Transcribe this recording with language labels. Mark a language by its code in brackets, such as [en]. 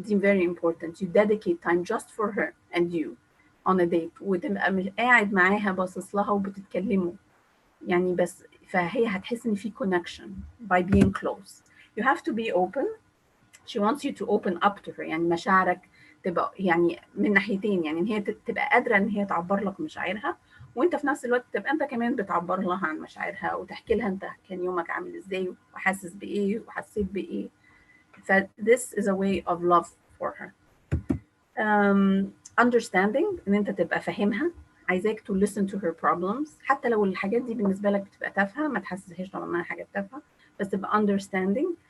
[en] It's very important. You dedicate time just for her and you on a date، [ar] وتبقى قاعد معاها باصص لها وبتتكلموا يعني، بس فهي هتحس ان في [en] connection by being close. You have to be open. She wants you to open up to her. [ar] يعني مشاعرك تبقى يعني من ناحيتين، يعني ان هي تبقى قادره ان هي تعبر لك مشاعرها، وانت في نفس الوقت تبقى انت كمان بتعبر لها عن مشاعرها وتحكي لها انت كان يومك عامل ازاي وحاسس بايه وحسيت بايه. [en] ف this is a way of love for her. [ar] Understanding، ان انت تبقى فاهمها، عايزاك [en] to listen to her problems، [ar] حتى لو الحاجات دي بالنسبه لك بتبقى تافهه، ما تحسسهاش طبعا انها حاجات تافهه، بس تبقى understanding.